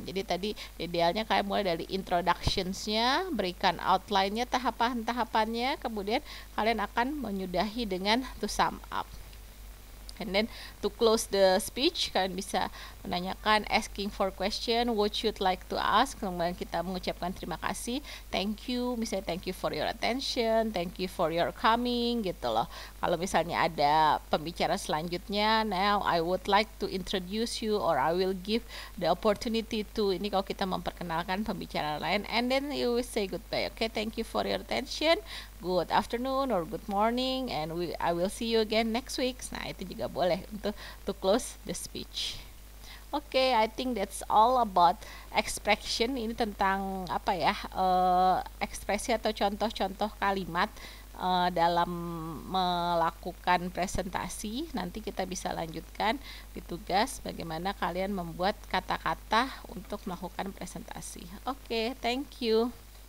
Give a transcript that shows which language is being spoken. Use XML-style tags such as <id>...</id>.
<id>Jadi tadi idealnya kalian mulai dari introductionsnya, berikan outline-nya, tahapan-tahapannya, kemudian kalian akan menyudahi dengan</id> <en>to sum up. And then to close the speech,</en> <id>kalian bisa menanyakan,</id> <en>asking for question, what you'd like to ask.</en> <id>Kemudian kita mengucapkan terima kasih,</id> <en>thank you, misalnya thank you for your attention, thank you for your coming, gitu loh.</en> <id>Kalau misalnya ada pembicara selanjutnya,</id> <en>now I would like to introduce you, or I will give the opportunity to,</en> <id>ini kalau kita memperkenalkan pembicara lain,</id> <en>and then you will say goodbye. Okay, thank you for your attention, good afternoon or good morning, and I will see you again next week.</en> <id>Nah itu juga boleh untuk</id> <en>to close the speech. Oke, I think that's all about expression.</en> <id>Ini tentang apa ya, ekspresi atau contoh-contoh kalimat dalam melakukan presentasi. Nanti kita bisa lanjutkan di tugas bagaimana kalian membuat kata-kata untuk melakukan presentasi.</id> <en>Oke, thank you.</en>